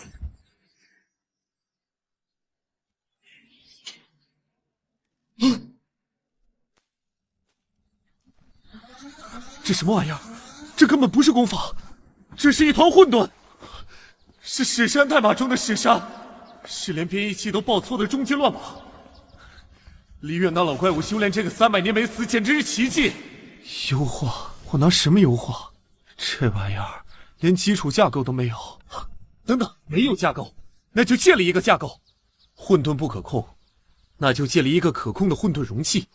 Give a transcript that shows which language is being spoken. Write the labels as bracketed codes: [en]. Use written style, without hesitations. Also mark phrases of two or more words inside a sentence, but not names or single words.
[zh] 这什么玩意儿？这根本不是功法，这是一团混沌，是史山代码中的史山，是连编译器都报錯的終極亂碼。李煜那老怪物修煉這個300年沒死，簡直是奇蹟。優化？我拿什麼優化？這玩意兒連基礎架構都沒有。等等，沒有架構，那就建立一個架構。混沌不可控，那就建立一個可控的混沌容器。